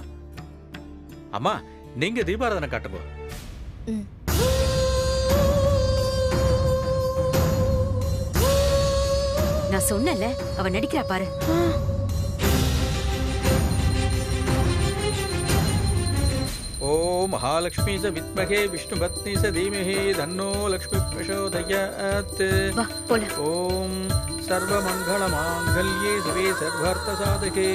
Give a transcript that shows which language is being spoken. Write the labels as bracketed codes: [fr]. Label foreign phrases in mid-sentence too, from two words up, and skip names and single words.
[ta] அம்மா, நீங்க தீபாராதனை காட்டுங்க. நான் சொன்னல, அவ நடிக்கிறா பாரு. [sa] ஓ महालक्ष्मी च विद्महे विष्णुपत्नी च धीमहि तन्नो लक्ष्मी प्रचोदयात्। [ta] வா போலாம். [sa] ॐ सर्वमङ्गलमाङ्गल्ये शिवे सर्वार्थसाधके.